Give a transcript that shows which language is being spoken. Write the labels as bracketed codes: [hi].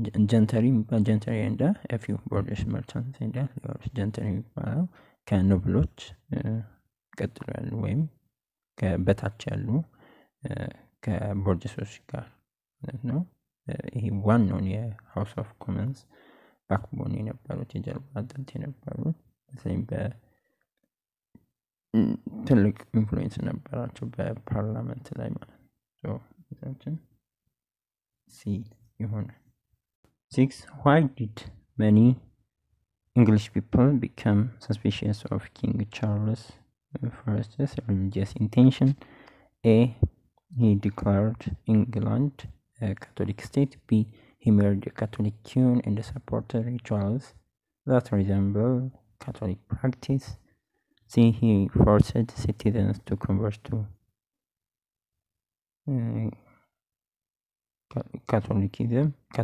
[en] Gentry and a few burgess merchants and lawyers. [am] Gentry የሚባለው ከኖብሎች ቀጥሎ ያሉ ወይም ከበታች ያሉ ከቦርጀሶች ጋር ነው ይሄ ዋናውን የሃውስ ኦፍ ኮመንስ ባክቦን የነበሩት የጀርባ አጥንት የነበሩት ስለዚህ በትልቅ ኢንፍሉዌንስ ነበራቸው በፓርላመንት ላይ ማለት ነው ሶ ሲ ይሆናል [en] 6 Why did many English people become suspicious of King Charles I's religious intention? A. He declared England a Catholic state. B. He married a Catholic queen and supported rituals that resemble Catholic practice. C. He forced citizens to convert to Catholicism.